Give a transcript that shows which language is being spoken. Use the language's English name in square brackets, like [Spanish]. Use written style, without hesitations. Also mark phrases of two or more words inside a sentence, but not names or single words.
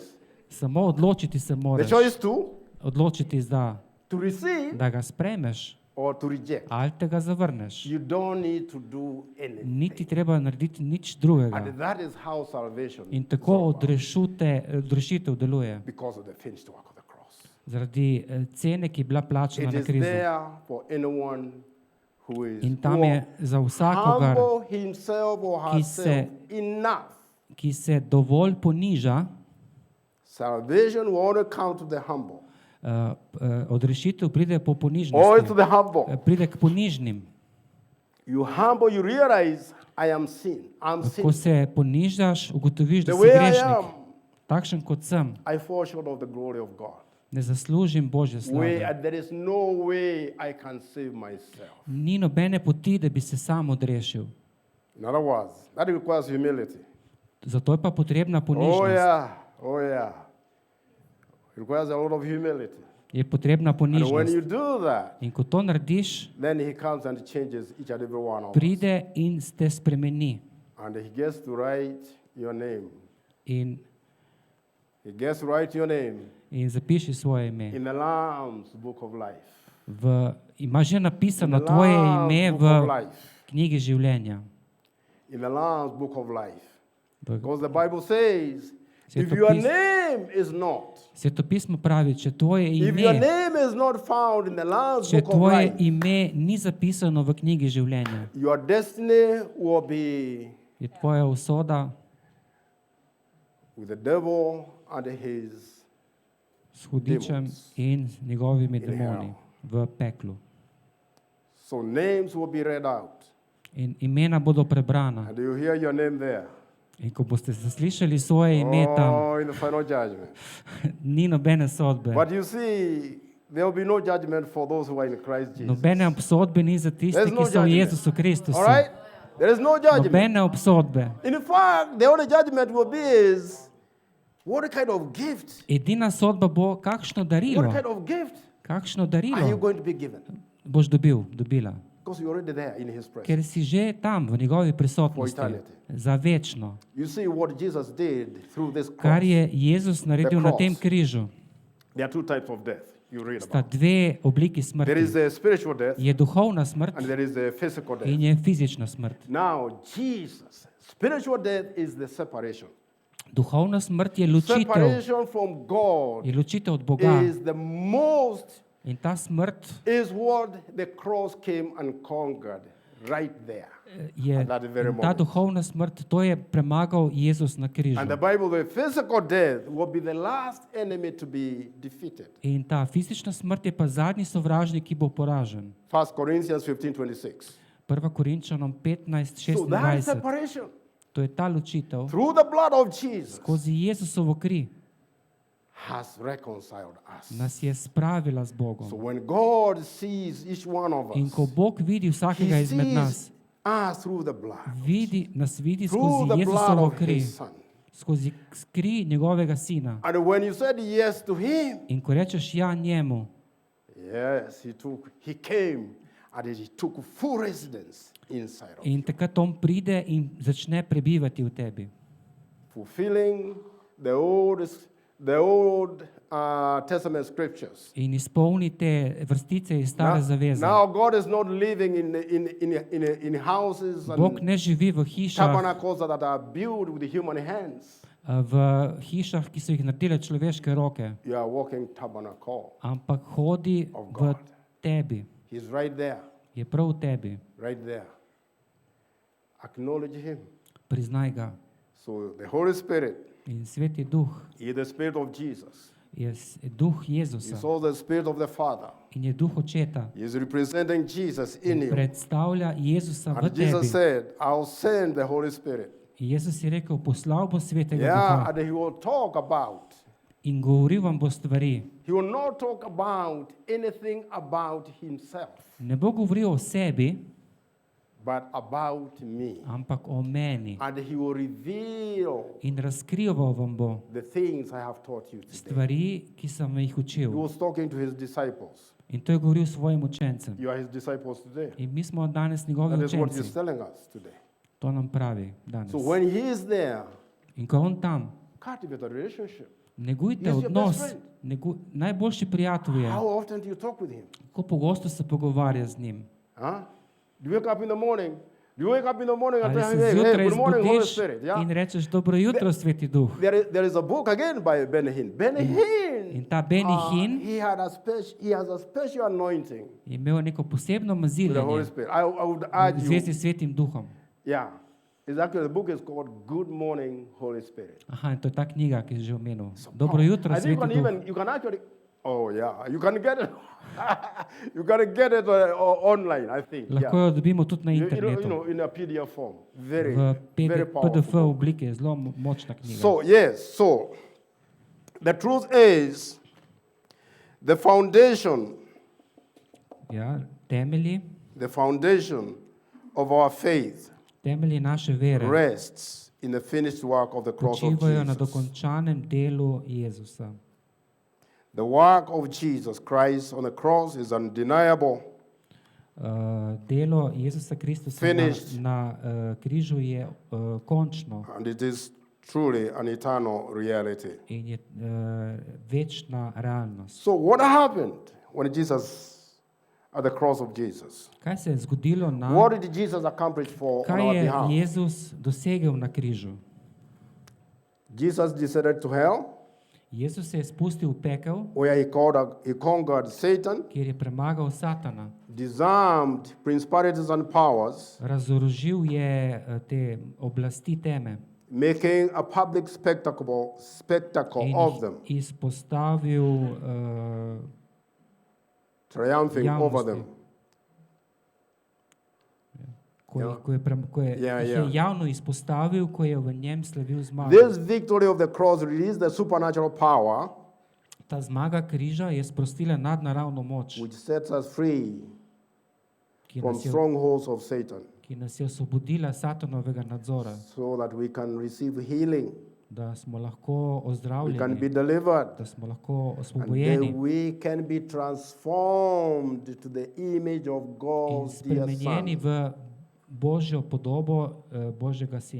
[Slovenian] Samo odločiti se [English] The [Slovenian] moraš. [English] choice to [Slovenian] Odločiti [English] to receive [Slovenian] da ga spremeš [English] or to reject. [Slovenian] ali te ga zavrneš. [English] You don't need to do anything. [Slovenian] Niti treba narediti nič drugega. [English] And that is how salvation [Slovenian] In [English] is [Slovenian] tako [English] all about, [Slovenian] odrešitev deluje. [English] because of the finished work of the cross. [Slovenian] Zaradi cene, ki je bila plačana [English] It [Slovenian] na [English] is [Slovenian] križu. [English] there for anyone who is [Slovenian] In tam je za vsakogar, [English] humble himself or [Slovenian] ki se- [English] herself enough. [Slovenian] ki se dovolj poniža, [English] Salvation will only come to the humble. [Slovenian] odrešitev pride po [English] Or to [Slovenian] ponižnosti. [English] the humble. [Slovenian] Pride k ponižnim. [English] You humble, you realize I am sin. I'm [Slovenian] Ko [English] sin. [Slovenian] se ponižaš, ugotoviš, da [English] The [Slovenian] si [English] way I [Slovenian] grešnik. [English] am, [Slovenian] Takšen kot sem, [English] I fall short of the glory of God. [Slovenian] ne zaslužim Božje slave. [English] And there is no way I can save myself. [Slovenian] Ni nobene poti, da bi se sam odrešil. [English] In other words, that requires humility. [Slovenian] Zato je pa potrebna [English] Oh [Slovenian] ponižnost. [English] yeah, oh yeah. It requires a lot of humility. [Slovenian] Je potrebna [English] And when [Slovenian] ponižnost. [English] you do that, [Slovenian] In ko to narediš, [English] then he comes and changes each and every one of us. [Slovenian] pride in te spremeni. [English] And he gets to write your name. [Slovenian] In, [English] He gets to write your name [Slovenian] in zapiši svoje ime. [English] in the Lamb's book of life. [Slovenian] Ima že [English] In [Slovenian] napisano [English] the [Slovenian] tvoje [English] Lamb's [Slovenian] ime [English] book [Slovenian] v [English] of life. [Slovenian] knjigi življenja. [English] In the Lamb's book of life. [Slovenian] V- [English] Because the Bible says, if [Slovenian] Sveto [English] your [Slovenian] pis- [English] name is not, [Slovenian] Svetopismo pravi, če tvoje [English] if your [Slovenian] ime, [English] name is not found in the Lamb's [Slovenian] če [English] book of [Slovenian] tvoje [English] life, [Slovenian] ime ni zapisano v knjigi življenja, [English] your destiny will be [Slovenian] je tvoja usoda [English] with the devil and his [Slovenian] s hudičem [English] Demons. [Slovenian] in z njegovimi In demoni v peklu. [English] so names will be read out. [Slovenian] In imena bodo prebrana. [English] And you hear your name there. [Slovenian] In ko boste zaslišali svoje ime tam, [English] Oh, in the final judgment. [Slovenian] ni nobene sodbe. [English] But you see, there will be no judgment for those who are in Christ Jesus. [Slovenian] Nobene obsodbe ni za tiste, [English] There's no [Slovenian] ki so v [English] judgment. [Slovenian] Jezusu Kristusu. [English] All right? There is no judgment. [Slovenian] Nobene obsodbe. [English] In fact, the only judgment will be is what kind of gift? [Slovenian] Edina sodba bo, kakšno darilo, [English] What kind of gift [Slovenian] kakšno [English] are you [Slovenian] darilo [English] going to be given? [Slovenian] boš dobila. [English] Because you're already there in his presence. [Slovenian] Ker si že tam, v njegovi prisotnosti, [English] For eternity. [Slovenian] za večno. [English] You see what Jesus did through this [Slovenian] Kar [English] cross. [Slovenian] je Jezus naredil na tem [English] cross. [Slovenian] križu. [English] There are two types of death. you read [Slovenian] sta [English] about. [Slovenian] dve obliki [English] There is [Slovenian] smrti. [English] a spiritual death [Slovenian] Je duhovna smrt [English] and there is a physical death. [Slovenian] in je fizična smrt. [English] Now, Jesus, spiritual death is the separation. [Slovenian] Duhovna smrt je ločitev, [English] Separation from God [Slovenian] je ločitev od Boga. [English] is the most, [Slovenian] In ta smrt [English] is what the cross came and conquered right there. [Slovenian] je, [English] At that very [Slovenian] in ta [English] moment. [Slovenian] duhovna smrt, to je premagal Jezus na križu. [English] And the Bible, the physical death will be the last enemy to be defeated. [Slovenian] In ta fizična smrt je pa zadnji sovražnik, ki bo poražen. [English] 1 Corinthians 15:26. [Slovenian] 1. Korinčanom 15, So that 26. [English] separation [Slovenian] To je ta ločitev [English] through the blood of Jesus [Slovenian] skozi Jezusovo kri [English] has reconciled us. [Slovenian] nas je spravila z [English] So [Slovenian] Bogom. [English] when God sees each one of [Slovenian] In [English] us, [Slovenian] ko Bog vidi vsakega [English] He [Slovenian] izmed nas, [English] sees us through the blood, [Slovenian] nas vidi [English] through [Slovenian] skozi [English] the blood [Slovenian] Jezusovo [English] of [Slovenian] kri, [English] His Son. [Slovenian] skozi kri njegovega sina. [English] And when you said yes to Him, [Slovenian] In ko rečeš ja njemu, [English] yes, He came and He took full residence inside of you, [Slovenian] in takrat on pride in začne prebivati v tebi. [English] fulfilling the old Testament scriptures. [Slovenian] In izpolni te vrstice iz stare zaveze. [English] Now God is not living in houses [Slovenian] Bog [English] and [Slovenian] ne živi v hišah, [English] tabernacles that are built with human hands. [Slovenian] v hišah, ki so jih naredile človeške roke, [English] You are walking tabernacle. [Slovenian] ampak hodi [English] Of [Slovenian] v [English] God. [Slovenian] tebi. [English] He's right there, [Slovenian] Je prav v tebi. [English] right there. Acknowledge Him. [Slovenian] Priznaj ga. [English] So the Holy Spirit [Slovenian] In Sveti Duh [English] is the Spirit of Jesus. [Slovenian] je Duh [English] He's [Slovenian] Jezusa [English] also the Spirit of the Father. [Slovenian] in je Duh Očeta. [English] He is representing Jesus in you. [Slovenian] Predstavlja Jezusa v [English] And Jesus [Slovenian] tebi. [English] said, I'll send the Holy Spirit. [Slovenian] In Jezus je rekel, poslal bo Svetega [English] Yeah, [Slovenian] Duha [English] and He will talk about. [Slovenian] in govoril vam bo stvari. [English] He will not talk about anything about Himself, [Slovenian] Ne bo govoril o sebi, [English] but about me. [Slovenian] ampak o meni. [English] And He will reveal [Slovenian] In razkrival vam bo [English] the things I have taught you today. [Slovenian] stvari, ki sem jih [English] He [Slovenian] učil. [English] was talking to His disciples. [Slovenian] In to je govoril svojim učencem. [English] You are His disciples today. [Slovenian] In mi smo danes njegovi [English] That is what [Slovenian] učenci. [English] He's telling us today. [Slovenian] To nam pravi danes. [English] So when He is there, [Slovenian] In ko je on tam, [English] cultivate a relationship. [Slovenian] negujte [English] He's your [Slovenian] odnos. [English] best friend. [Slovenian] Najboljši prijatelj je, [English] How often do you talk with Him? [Slovenian] ko pogosto se pogovarja z njim. [English] Huh? Do you wake up in the morning? Do you wake up in the morning and [Slovenian] Ali [English] tell [Slovenian] se [English] Him, hey, [Slovenian] zjutraj [English] good morning, Holy [Slovenian] zbudiš [English] Spirit? Yeah. [Slovenian] in rečeš dobro jutro, Sveti Duh. [English] There is a book again by Benny Hinn. [Slovenian] Benny Hinn. In ta Benny Hinn [English] He has a special anointing [Slovenian] je imel neko posebno [English] with the Holy [Slovenian] maziljenje [English] Spirit. I would [Slovenian] v [English] urge you. [Slovenian] zvezi s Svetim Duhom. [English] Yeah. It's actually the book is called Good Morning, Holy Spirit. [Slovenian] Aha, in to je ta knjiga, ki je že omenil. Dobro jutro, [English] I think [Slovenian] Sveti Duh. [English] you can actually, oh yeah, you can get it. You can get it online, I think. [Slovenian] Lahko [English] Yeah. [Slovenian] jo dobimo tudi na [English] You [Slovenian] internetu. [English] know, in a PDF form. Very, [Slovenian] V [English] very [Slovenian] PDF [English] powerful. [Slovenian] oblike je zelo močna knjiga. [English] So, yes, so the truth is the foundation [Slovenian] Ja, temelji [English] of our faith [Slovenian] naše vere [English] rests in the finished work of the cross of [Slovenian] počivajo na [English] Jesus. [Slovenian] dokončanem delu Jezusa. [English] The work of Jesus Christ on the cross is undeniable. [Slovenian] Delo Jezusa Kristusa [English] Finished. [Slovenian] na križu je končno [English] And it is truly an eternal reality. [Slovenian] in je večna realnost. [English] So, what happened when Jesus, at the cross of Jesus? [Slovenian] Kaj se je zgodilo [English] What did Jesus accomplish on [Slovenian] kaj [English] our [Slovenian] je [English] behalf? [Slovenian] Jezus dosegel na križu? [English] Jesus descended to hell, [Slovenian] Jezus se je spustil v pekel, [English] where he conquered Satan, [Slovenian] kjer je premagal Satana. [English] disarmed principalities and powers, [Slovenian] Razorožil je te oblasti teme [English] making a public spectacle [Slovenian] in [English] of [Slovenian] jih [English] them, [Slovenian] izpostavil [English] triumphing over them. [Slovenian] ko je javno izpostavil, ko je v njem slavil zmago. [English] This victory of the cross released the supernatural power [Slovenian] Ta zmaga križa je sprostila nadnaravno moč, [English] which sets us free [Slovenian] ki [English] from [Slovenian] nas je, [English] strongholds of Satan, [Slovenian] ki nas je osvobodila Satanovega nadzora, [English] so that we can receive healing, [Slovenian] da smo lahko [English] we can be [Slovenian] ozdravljeni, [English] delivered, [Slovenian] da smo lahko [English] and [Slovenian] osvobojeni [English] then we can be transformed to the image of [Slovenian] in [English] God's dear [Slovenian] spremenjeni [English] Son. [Slovenian] v Božjo podobo Božjega Sina.